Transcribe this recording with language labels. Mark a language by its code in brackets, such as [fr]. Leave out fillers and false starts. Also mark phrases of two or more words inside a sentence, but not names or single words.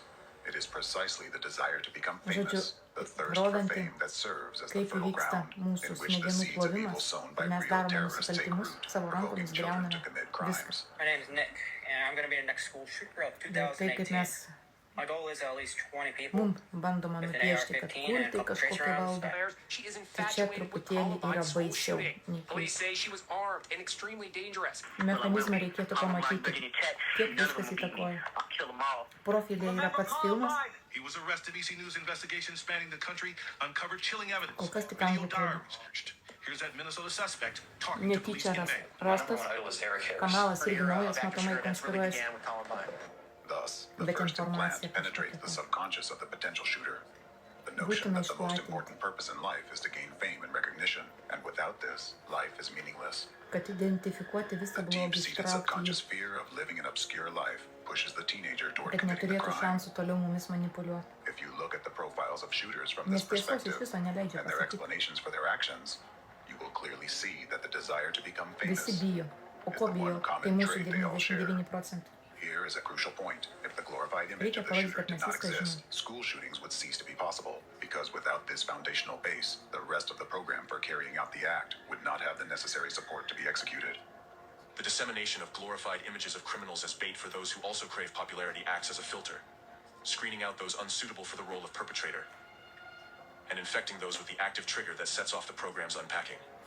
[en] It is precisely the desire to become famous, the thirst for fame that serves as the fertile ground in which the seeds of evil sown by real terrorists take root, provoking children to commit crimes. My name is Nick, and I'm going to be the next school shooter of 2018. My goal is at least 20 people [lt] bandoma [en] with an [lt] nupiešti, kad [en] AR-15 and a [lt] kultai [en] couple tracer [lt] kažkokie [en] rounds. [lt] valdo. [en] She is [lt] Tai čia [en] infatuated with [lt] truputėlį yra [en] Columbine school [lt] baisiau [en] shooting. [lt] nei [en] Police [lt] kultai. [en] say she was armed and extremely dangerous. [lt] Mechanizmą reikėtų pamatyti, kiek viskas įtakoja. Profilė yra pats filmas, [en] He was arrested. EC News investigation spanning the country uncovered chilling evidence. [lt] kol kas tik [en] Video [lt] anglų kalba. [en] diaries. Here's that Minnesota suspect talking to police [lt] Netyčia [en] in May. [lt] rastas, kanalas irgi naujas, matomai konspiruojasi. [en] Thus, the [lt] Bet [en] first implant [lt] informacija [en] penetrates the [lt] kažkokia. [en] subconscious of the potential shooter. The notion [lt] Būtina [en] that the most [lt] išplatinti, [en] important purpose in life is to gain fame and recognition, and without this, life is meaningless. [lt] kad identifikuoti visą blogį, [en] Deep-seated [lt] ištraukti [en] subconscious [lt] jį, [en] fear of living an obscure life pushes the teenager toward [lt] kad [en] committing the [lt] neturėtų [en] crime. [lt] šansų toliau mumis manipuliuoti. [en] If you look at the profiles of shooters from [lt] Nes [en] this [lt] tiesos [en] perspective [lt] iš viso neleidžia [en] and their [lt] pasakyti. [en] explanations for their actions, you will clearly see that the desire to become [lt] Visi [en] famous [lt] bijo. O ko bijo? Tai mūsų 99%. [en] Here is a crucial point. If the glorified image [lt] Reikia [en] of the [lt] parodyti, [en] shooter [lt] kad [en] did [lt] mes [en] not [lt] viską [en] exist, [lt] žinom. [en] school shootings would cease to be possible, because without this foundational base, the rest of the program for carrying out the act would not have the necessary support to be executed. The dissemination of glorified images of criminals as bait for those who also crave popularity acts as a filter. screening out those unsuitable for the role of perpetrator, and infecting those with the active trigger that sets off the program's unpacking.